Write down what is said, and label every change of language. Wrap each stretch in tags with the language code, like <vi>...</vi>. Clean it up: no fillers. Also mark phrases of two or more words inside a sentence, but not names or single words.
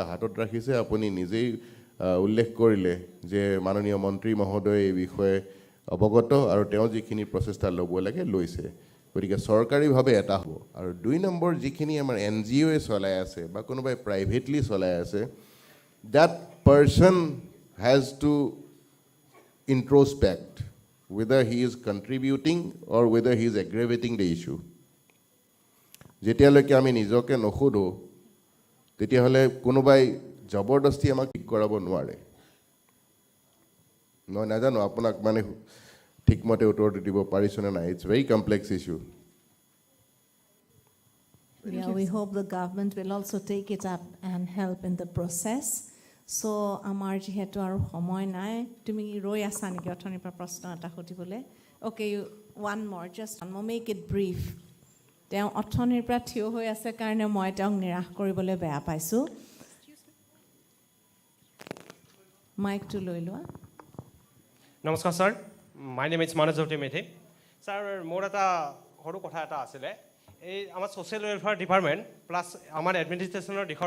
<as>হাতত ৰাখিছে আপুনি নিজেই উল্লেখ কৰিলে যে মাননীয় মন্ত্ৰী মহোদয়ে এই বিষয়ে অৱগত আৰু তেওঁ যিখিনি প্ৰচেষ্টা ল'ব লাগে লৈছে গতিকে চৰকাৰীভাৱে এটা হ'ব আৰু 2 নম্বৰ যিখিনি আমাৰ NGOয়ে চলাই আছে বা কোনোবাই প্ৰাইভেটলি চলাই আছে</as> <en>that person has to introspect whether he is contributing or whether he is aggravating the issue</en> <as>যেতিয়ালৈকে আমি নিজকে নখোধো তেতিয়াহ'লে কোনোবাই জবৰদস্তি আমাক ঠিক কৰাব নোৱাৰে মই নাজানো আপোনাক মানে ঠিকমতে উত্তৰটো দিব পাৰিছেনে নাই</as> <en>it's very complex issue Yeah, we hope the government will also take it up and help in the process. So,</en> <as>আমাৰ যিহেতু আৰু সময় নাই তুমি ৰৈ আছা নেকি অথনিৰ পৰা প্ৰশ্ন এটা সুধিবলৈ</as> <en>Okay, one more, just one more, make it brief.</en> <as>তেওঁ অথনিৰ পৰা থিয় হৈ আছে কাৰণে মই তেওঁক নিৰাশ কৰিবলৈ বেয়া পাইছোঁ মাইকটো লৈ লোৱা নমস্কাৰ ছাৰ</as> <en>my name is</en> <as>মানজজ্যোতি মেধি ছাৰ মোৰ এটা সৰু কথা এটা আছিলে এই আমাৰ ছ'চিয়েল ৱেলফেয়াৰ ডিপাৰ্টমেণ্ট প্লাছ আমাৰ এডমিনিষ্ট্ৰেশ্যনৰ দিশৰ</as>